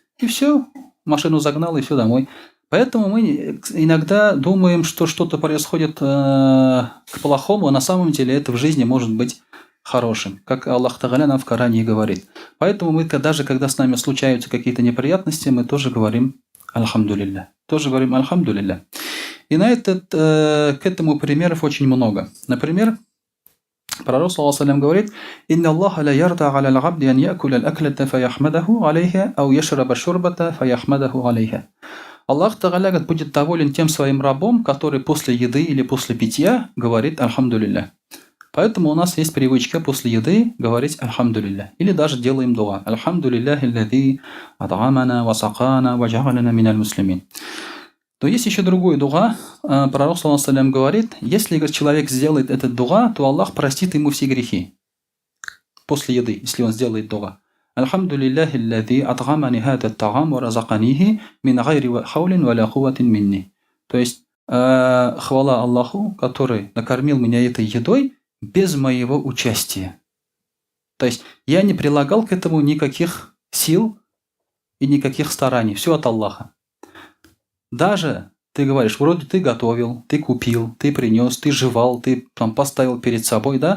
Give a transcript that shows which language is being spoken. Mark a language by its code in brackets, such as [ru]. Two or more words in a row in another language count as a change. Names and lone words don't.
[ru] И все, машину загнал, и все домой. Поэтому мы иногда думаем, что что-то происходит к плохому, а на самом деле это в жизни может быть хорошим, как Аллах Тааля нам в Коране и говорит. Поэтому мы даже когда с нами случаются какие-то неприятности, мы тоже говорим «Альхамдулилля». Тоже говорим «Альхамдулилля». И к этому примеров очень много. Например, Пророк [ar] صلى الله عليه говорит: «إن الله ليرضى على العبد أن يأكل الأكلة فيحمده عليها، أو يشرب الشربة فيحمده عليها». [ru] Аллах Тааля будет доволен тем своим рабом, который после еды или после питья говорит «Альхамдулилля». Поэтому у нас есть привычка после еды говорить «Альхамдулилля». Или даже делаем дуа [ar] «الحمد لله الذي أطعمنا وسقانا وجعلنا من المسلمين». [ru] Но есть еще другой дуа. Пророк [ar] صلى الله عليه [ru] говорит, если человек сделает этот дуа, то Аллах простит ему все грехи. После еды, если он сделает дуа. [ar] الحمد لله الذي أطعمني هذا الطعام ورزقنيه من غير حول ولا قوة مني. [ru] То есть хвала Аллаху, который накормил меня этой едой без моего участия. То есть я не прилагал к этому никаких сил и никаких стараний. Все от Аллаха. Даже ты говоришь, вроде ты готовил, ты купил, ты принес, ты жевал, ты там поставил перед собой, да?